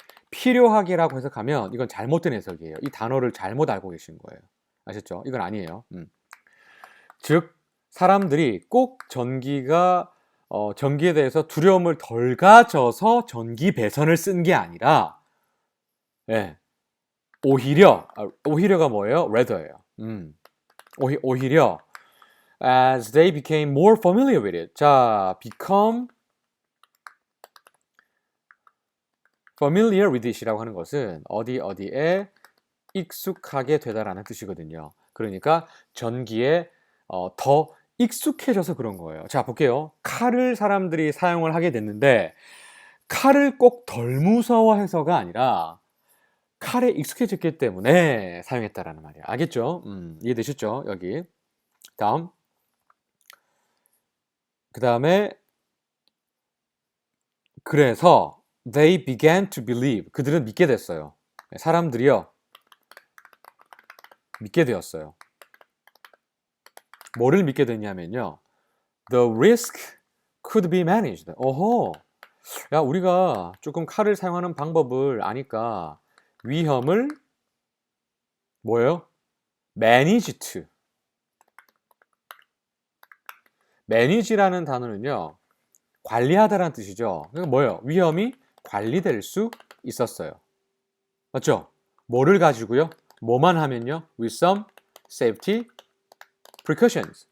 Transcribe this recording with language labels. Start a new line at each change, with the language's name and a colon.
Korean: 필요하게라고 해석하면 이건 잘못된 해석이에요. 이 단어를 잘못 알고 계신 거예요. 아셨죠? 이건 아니에요. 즉 사람들이 꼭 전기에 대해서 두려움을 덜 가져서 전기 배선을 쓴 게 아니라 오히려가 뭐예요? rather예요. 오히려
English: as they became more familiar with it.
Korean: 자,
English: become familiar with it
Korean: 이라고 하는 것은 어디에 익숙하게 되다라는 뜻이거든요. 그러니까 전기에 더 익숙해져서 그런 거예요. 자, 볼게요. 칼을 사람들이 사용을 하게 됐는데 칼을 꼭 덜 무서워해서가 아니라 칼에 익숙해졌기 때문에 사용했다라는 말이에요. 알겠죠? 이해되셨죠? 여기. 다음. 그 다음에 그래서
English: they began to believe.
Korean: 그들은 믿게 됐어요. 사람들이요. 믿게 되었어요. 뭐를 믿게 됐냐면요.
English: The risk could be managed.
Korean: 야, 우리가 조금 칼을 사용하는 방법을 아니까 위험을 뭐예요? manage manage라는 단어는요. 관리하다라는 뜻이죠. 그러니까 뭐예요? 위험이 관리될 수 있었어요. 맞죠? 뭐를 가지고요? 뭐만 하면요?
English: with some safety precautions.